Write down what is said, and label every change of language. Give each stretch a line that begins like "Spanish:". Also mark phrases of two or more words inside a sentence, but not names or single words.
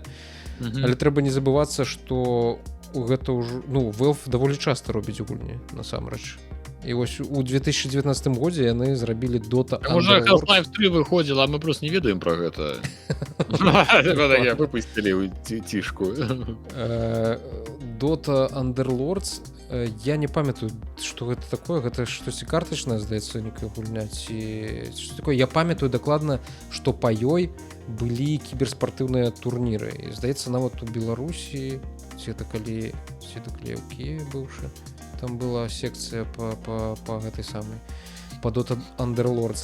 Belarusian: Але трэба не забывацца, што гэта ўжо... Ну, Valve даволі часта робіць гульні, насамрэч. І вось у 2019 годзе яны зрабілі Dota Underlords. Можа, Half-Life 3 выходзіла, а мы просто не ведаем пра гэта. Выпусцілі цішку. Dota Underlords, я не памятаю, што гэта такое, гэта штосьці картачнае, здаецца, некая гульня, ці што такое. Я памятаю дакладна, што па ёй былі кіберспартыўныя турніры. І, здаецца, нават у Беларусі, ці калі ў Киеве быўшы, там была секцыя па гэтай самай, па Dota Underlords.